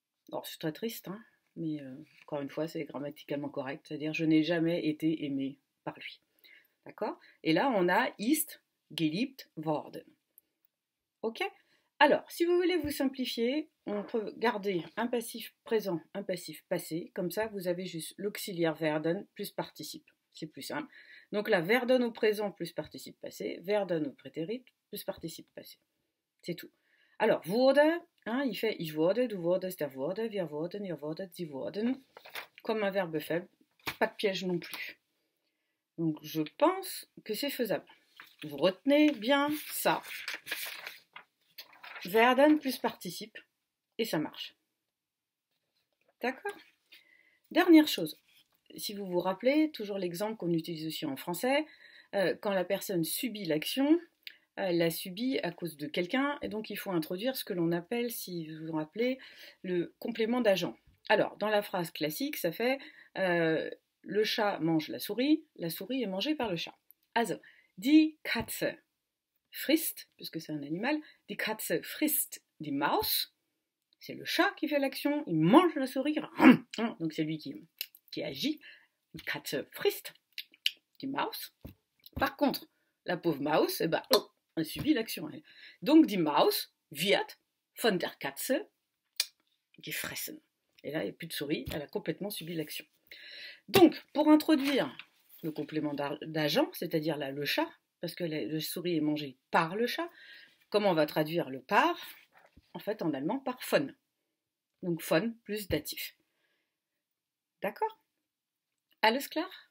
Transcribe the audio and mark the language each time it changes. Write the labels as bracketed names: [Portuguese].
[French] Alors, c'est très triste, hein, mais encore une fois, c'est grammaticalement correct, c'est-à-dire je n'ai jamais été aimé par lui. D'accord? Et là, on a ist geliebt worden. Ok? Alors, si vous voulez vous simplifier, on peut garder un passif présent, un passif passé. Comme ça, vous avez juste l'auxiliaire werden plus participe. C'est plus simple. Donc là, werden au présent plus participe passé, werden au prétérit plus participe passé. C'est tout. [German] Alors, wurde, hein, il fait ich wurde, du wurdest, der wurde, wir wurden, ihr wurdet, sie wurden. [French] Comme un verbe faible, pas de piège non plus. Donc, je pense que c'est faisable. Vous retenez bien ça. Werden plus participe, et ça marche. D'accord? Dernière chose, si vous vous rappelez, toujours l'exemple qu'on utilise aussi en français, quand la personne subit l'action, elle l'a subie à cause de quelqu'un, et donc il faut introduire ce que l'on appelle, si vous vous rappelez, le complément d'agent. Alors, dans la phrase classique, ça fait le chat mange la souris est mangée par le chat. [German] Also, die Katze frisst, [French] puisque c'est un animal, [German] die Katze frisst die Maus, [French] c'est le chat qui fait l'action, il mange la souris, donc c'est lui qui agit, die Katze frisst die Maus. Par contre, la pauvre Maus, elle subit l'action. [German] Donc die Maus wird von der Katze gefressen. [French] Et là, il n'y a plus de souris, elle a complètement subi l'action. Donc, pour introduire le complément d'agent, c'est-à-dire là le chat, parce que la souris est mangée par le chat, comment on va traduire le par? En fait, en allemand, par von. Donc von plus datif. D'accord? [German] Alles klar?